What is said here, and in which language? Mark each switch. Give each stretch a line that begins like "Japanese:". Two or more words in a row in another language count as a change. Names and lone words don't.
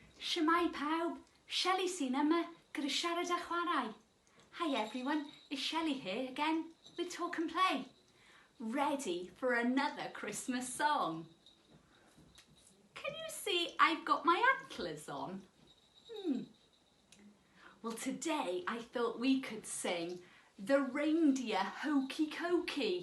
Welsh: Shwmae pawb, Shelli sy'n yma gyda siarad a chwarae.
English: Hi everyone, it's Shelli here again with Talk and Play. Ready for another Christmas song. Can you see I've got my antlers on? Well, today I thought we could sing the reindeer hokey cokey.